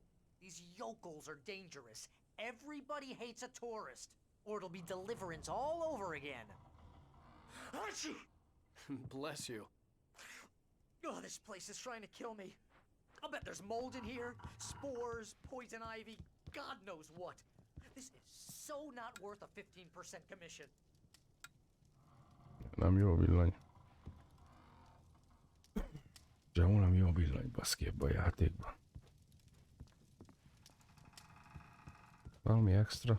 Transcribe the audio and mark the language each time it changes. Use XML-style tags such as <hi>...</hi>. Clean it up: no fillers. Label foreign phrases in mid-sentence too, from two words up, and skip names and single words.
<en>These yokels are dangerous. Everybody hates a tourist, or it'll be deliverance all over again. Bless you. Oh, this place is trying to kill me. I'll bet there's mold in here, spores, poison ivy, God knows what. This is so not worth a 15% commission.</en> <hu>Nem jó villany. Sehol nem jó villany, baszki, ebben a játékban. Valami extra?</hu>